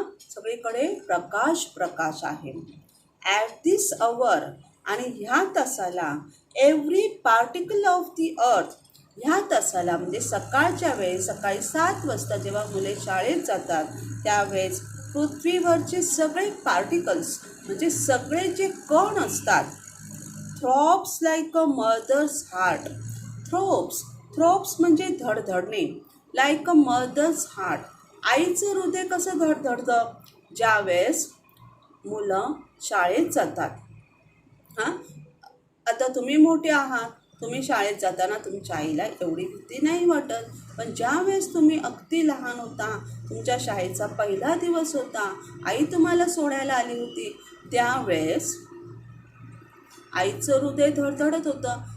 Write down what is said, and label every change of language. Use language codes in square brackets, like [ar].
[mr] सगळीकडे प्रकाश आहे. [en] at this hour, [mr] आणि ह्या तासाला, [en] every particle of the earth, [mr] ह्या तासाला म्हणजे सकाळच्या वेळेस, सकाळी 7 वाजता जेव्हा मुले शाळेत जातात त्यावेळेस पृथ्वीवरचे सगळे पार्टिकल्स म्हणजे सगळे जे कण असतात, [en] throbs like a mother's heart. [mr] थ्रोप्स म्हणजे धडधडणे. [en] Like a mother's heart. [mr] आईचं हृदय कसं धडधडतं ज्यावेळेस मुलं शाळेत जातात. हां, आता तुम्ही मोठे आहात, तुम्ही शाळेत जाताना तुमच्या आईला एवढी भीती नाही वाटत, पण ज्यावेळेस तुम्ही अगदी लहान होता, तुमच्या शाळेचा पहिला दिवस होता, आई तुम्हाला सोडायला आली होती, त्यावेळेस आईचं हृदय धडधडत होतं.